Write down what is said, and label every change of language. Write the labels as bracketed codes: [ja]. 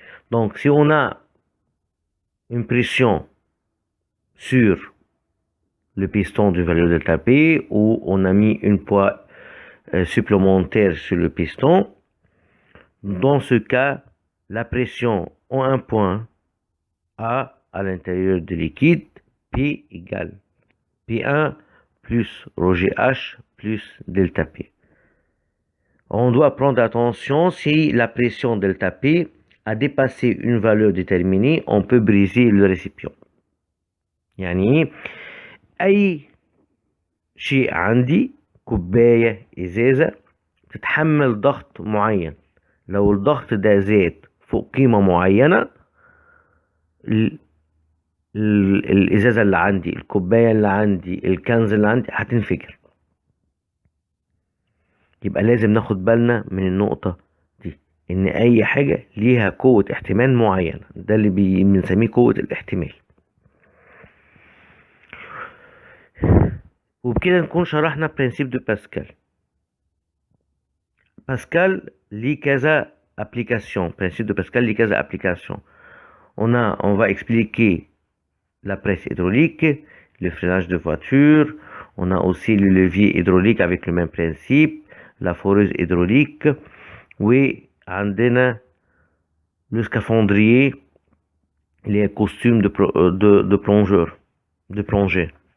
[fr] Donc si on a une pression sur le piston du valeur delta P où on a mis une poids supplémentaire sur le piston, dans ce cas, la pression en un point A à l'intérieur du liquide, P égale P1 plus ρGH plus delta P. On doit prendre attention, si la pression delta P a dépassé une valeur déterminée, on peut briser le récipient. [ar] يعني أي شيء عندي كوباية إزازة تتحمل ضغط معين، لو الضغط ده زاد فوق قيمة معينة الإزازة اللي عندي، الكوباية اللي عندي، الكنز اللي عندي هتنفجر. يبقى لازم ناخد بالنا من النقطة دي، إن أي حاجة ليها قوة احتمال معينة، ده اللي بنسميه قوة الاحتمال. وبكده نكون شرحنا برنسيب دو باسكال. باسكال ليه كذا application. [fr] Principe de Pascal [ar] ليه كذا [fr] application. On va expliquer la presse hydraulique, le freinage de voiture, on a aussi le levier hydraulique avec le même principe, la foreuse hydraulique, [ar] وعندنا [fr] le scaphandrier, les costumes de plongeur, de plongée.